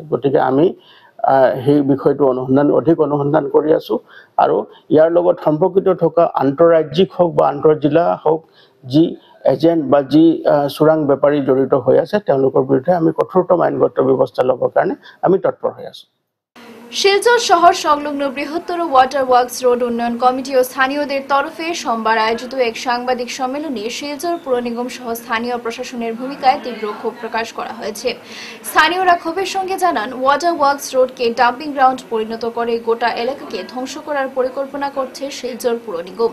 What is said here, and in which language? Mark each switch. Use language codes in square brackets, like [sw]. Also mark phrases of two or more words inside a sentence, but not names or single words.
[as] গতিকে আমি সেই বিষয়টো অধিক অনুসন্ধান কৰি আছোঁ আৰু ইয়াৰ লগত সম্পৰ্কিত থকা আন্তঃৰাজ্যিক হওক বা আন্তঃজিলা হওক যি এজেণ্ট বা যি চোৰাং বেপাৰী জড়িত হৈ আছে তেওঁলোকৰ বিৰুদ্ধে আমি কঠোৰতম আইনগত ব্যৱস্থা ল'বৰ কাৰণে আমি তৎপৰ হৈ আছোঁ। [bn] শিলচর শহর সংলগ্ন বৃহত্তর ওয়াটার ওয়ার্কস রোড উন্নয়ন কমিটি ও স্থানীয়দের তরফে সোমবার আয়োজিত এক সাংবাদিক সম্মেলনে শিলচর পুর নিগম সহ স্থানীয় প্রশাসনের ভূমিকায় তীব্র ক্ষোভ প্রকাশ করা হয়েছে। স্থানীয়রা ক্ষোভের সঙ্গে জানান, ওয়াটার ওয়ার্কস রোডকে ডাম্পিং গ্রাউন্ড পরিণত করে গোটা এলাকাকে ধ্বংস করার পরিকল্পনা করছে শিলচর পুর নিগম।